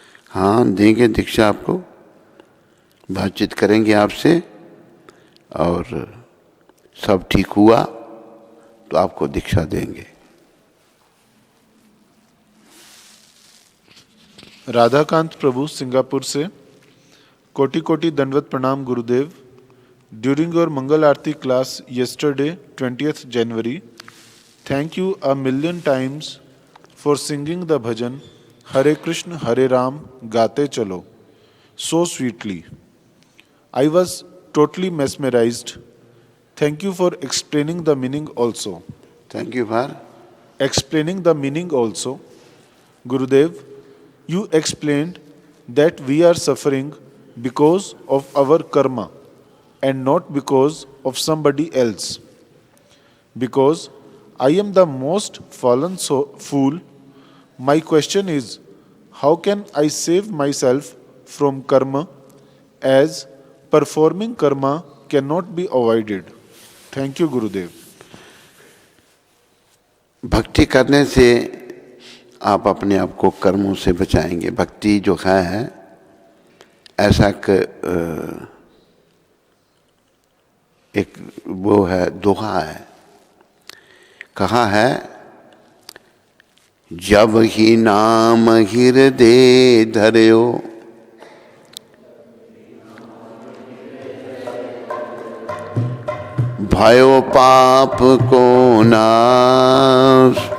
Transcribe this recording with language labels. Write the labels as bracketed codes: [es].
[hi] हाँ देंगे दीक्षा आपको, बातचीत करेंगे आपसे और सब ठीक हुआ तो आपको दीक्षा देंगे। राधाकांत प्रभु सिंगापुर से। कोटि कोटि दंडवत प्रणाम गुरुदेव। [en] During your mangal aarti class yesterday 20th January, thank you a million times for singing the bhajan Hare Krishna Hare Ram Gaate Chalo so sweetly. I was totally mesmerized. Thank you for explaining the meaning also. Thank you for Explaining the meaning also. Gurudev, you explained that we are suffering because of our karma and not because of somebody else. Because I am the most fallen fool, my question is, how can I save myself from karma, as performing karma cannot be avoided? Thank you, Gurudev. [hi] भक्ति करने से आप अपने आप को कर्मों से बचाएंगे। भक्ति जो है ऐसा एक वो है, दोहा है, कहा है, जब ही नाम हृदय धर्यो भयो पाप को नाश।